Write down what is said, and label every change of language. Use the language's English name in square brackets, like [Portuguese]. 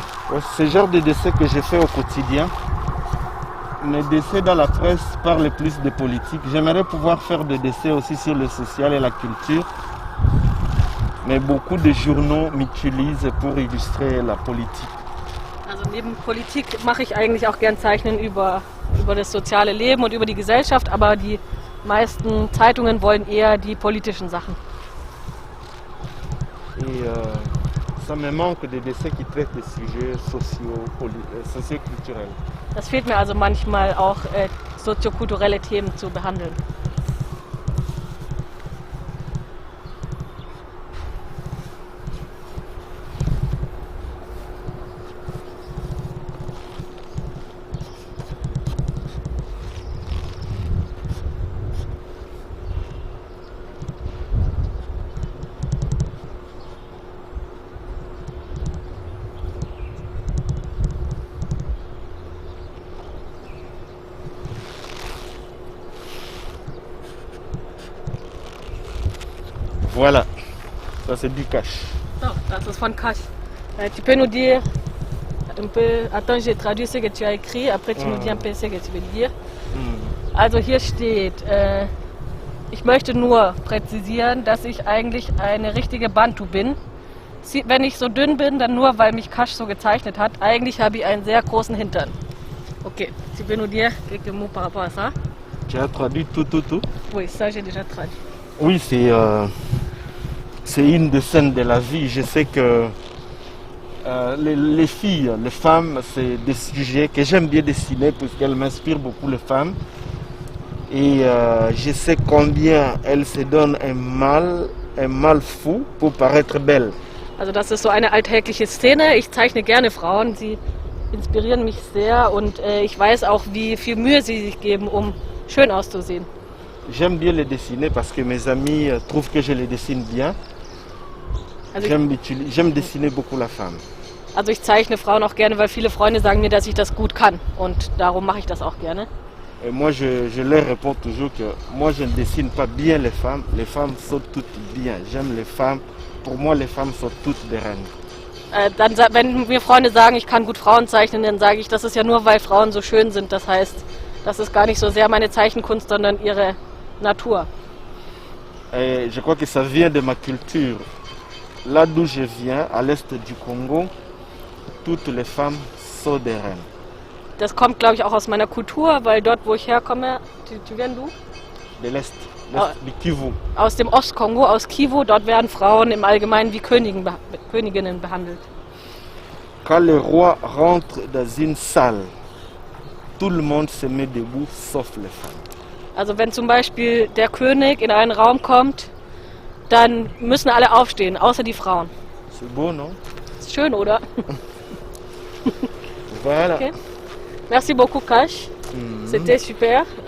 [French] Ouais, c'est le genre de décès que je fais au quotidien. Mes décès dans la presse parlent plus de politique. J'aimerais pouvoir faire des décès aussi sur le social et la culture. Mais beaucoup de journaux m'utilisent pour illustrer la politique. [German] Also neben Politik mache ich eigentlich auch gern Zeichnen über das soziale Leben und über die Gesellschaft, aber die meisten Zeitungen wollen eher die politischen Sachen. [French] Et ça me manque des dessins qui traitent des sujets socioculturels. [German] Das fehlt mir also manchmal auch, soziokulturelle Themen zu behandeln. [French] Voilà, ça c'est du cash. [German] So, das ist von Kash. [French] Tu peux nous dire un peu, attends, j'ai traduit ce que tu as écrit, après tu nous dis un peu ce que tu veux dire. [German] Also hier steht, ich möchte nur präzisieren, dass ich eigentlich eine richtige Bantu bin. Wenn ich so dünn bin, dann nur, weil mich Kash so gezeichnet hat. Eigentlich habe ich einen sehr großen Hintern. [French] Ok, tu peux nous dire quelques mots par rapport à ça? Tu as traduit tout? Oui, ça j'ai déjà traduit. Oui, c'est une des scènes de la vie. Je sais que les filles, les femmes, c'est des sujets que j'aime bien dessiner puisqu'elles m'inspirent beaucoup, les femmes. Et je sais combien elles se donnent un mal fou pour paraître belles. [German] Also das ist so eine alltägliche Szene. Ich zeichne gerne Frauen, sie inspirieren mich sehr und ich weiß auch, wie viel Mühe sie sich geben, um schön auszusehen. [French] J'aime bien les dessiner parce que mes amis trouvent que je les dessine bien. [German] Also [French] j'aime dessiner beaucoup la femme. [German] Also ich zeichne Frauen auch gerne, weil viele Freunde sagen mir, dass ich das gut kann und darum mache ich das auch gerne. [French] Et moi je leur réponds toujours que moi je ne dessine pas bien les femmes sont toutes bien. J'aime les femmes, pour moi les femmes sont toutes des reines. [German] Wenn mir Freunde sagen, ich kann gut Frauen zeichnen, dann sage ich, das ist ja nur, weil Frauen so schön sind. Das heißt, das ist gar nicht so sehr meine Zeichenkunst, sondern ihre Natur. [French] Et je crois que ça vient de ma culture. Là d'où je viens, à l'est du Congo, toutes les femmes sont des reines. [German] Das kommt, glaube ich, auch aus meiner Kultur, weil dort, wo ich herkomme, [French] tu viens d'où? De l'est du Kivu. [German] Aus dem Ostkongo, aus Kivu, dort werden Frauen im Allgemeinen wie Königinnen behandelt. [French] Quand le roi rentre dans une salle, tout le monde se met debout, sauf les femmes. [German] Also wenn zum Beispiel der König in einen Raum kommt, dann müssen alle aufstehen, außer die Frauen. [French] C'est beau, non? [German] Ist schön, oder? [French] Voilà. Okay. Merci beaucoup, Kash. C'était super.